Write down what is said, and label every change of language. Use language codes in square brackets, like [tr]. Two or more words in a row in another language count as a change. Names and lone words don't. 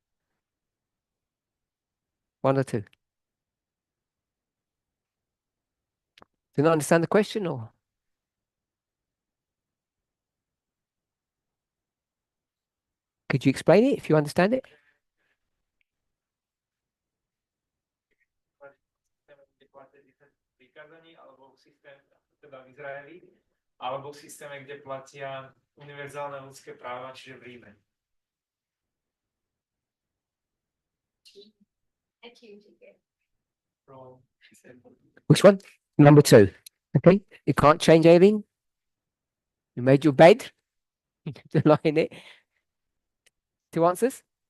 [en] 1 or 2? Do you not understand the question or? Could you explain it if you understand it? [sk] Teda v Izraeli, alebo v systéme, kde platia univerzálne ľudské práva, čiže v Ríme. [en] Which one? Number 2. Okay. You can't change Aileen. You made your bed. To lie in it. 2 answers?